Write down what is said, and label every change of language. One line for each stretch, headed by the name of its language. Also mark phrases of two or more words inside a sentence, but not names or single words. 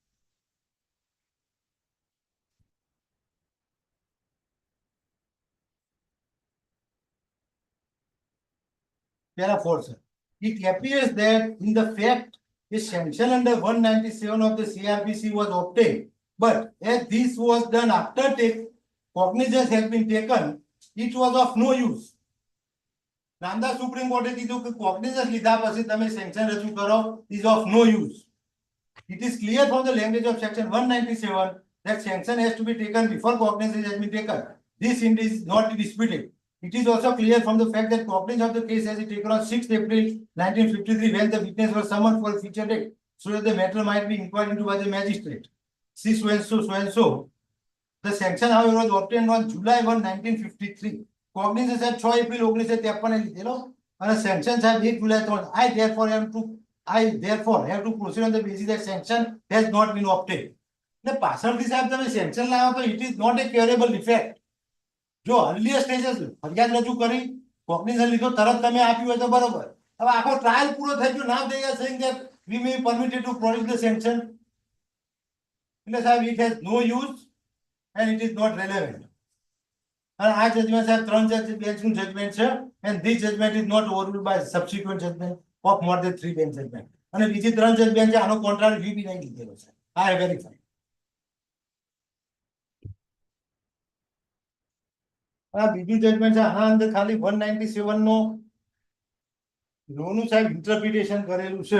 English: Paragraph 4, sir. It appears that in the fact a sanction under 197 of the CRPC was obtained, but as this was done after cognizance has been taken, it was of no use.
Gujarati: નામદાર સુપ્રીમ કોર્ટે કીધું કે કોગ્નિઝન્સ લીધા પછી તમે સેન્કશન રજૂ કરો
English: is of no use. It is clear from the language of section 197 that sanction has to be taken before cognizance has been taken. This indeed is not disputed. It is also clear from the fact that cognizance of the case has been taken on 6th April 1953 when the witness was summoned for a future date so that the matter might be inquired into by the magistrate. See so and so. The sanction, however, was obtained on July 1, 1953.
Gujarati: Cognizance સાહેબ 6 એપ્રિલ 1953 લીધેલો અને sanction સાહેબ 1 જુલાઈ 3.
English: I therefore have to proceed on the basis that sanction has not been obtained.
Gujarati: એટલે પાછળથી સાહેબ તમે sanction લાવો તો
English: it is not a curable defect.
Gujarati: જો
English: earlier stages
Gujarati: ફરિયાદ રજૂ કરી cognizance લીધો તરત તમે આપ્યું હોય તો બરોબર. હવે આખો ટ્રાયલ પૂરો થઈ ગયો.
English: Now they are saying that we may be permitted to produce the sanction.
Gujarati: એટલે સાહેબ
English: it has no use and it is not relevant. And
Gujarati: આ જજમેન્ટ સાહેબ 3 જજ બેન્ચનું જજમેન્ટ છે
English: and this judgment is not overruled by subsequent judgment of more than 3 bench judgment.
Gujarati: અને બીજી 3 જજ બેન્ચે આનો
English: contrary view
Gujarati: બી નહીં લીધેલો છે.
English: I have verified.
Gujarati: આ બીજું જજમેન્ટ છે આના અંદર ખાલી 197 નો લોનું સાહેબ ઇન્ટરપ્રિટેશન કરેલું છે.